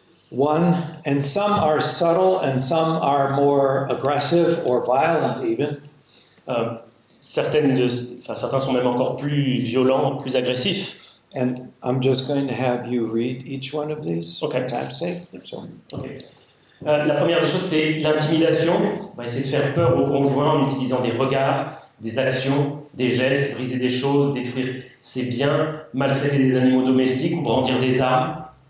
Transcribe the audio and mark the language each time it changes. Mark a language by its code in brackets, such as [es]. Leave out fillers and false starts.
[en] One, and some are subtle and some are more aggressive or violent even. [fr] Certains sont même encore plus violents, plus agressifs. [en] And I'm just going to have you read each one of these for Okay. time's sake. So, Okay. [fr] La première des choses, c'est l'intimidation. On va essayer de faire peur au conjoint en utilisant des regards, des actions, des gestes, briser des choses, détruire ses biens, maltraiter des animaux domestiques ou brandir des armes.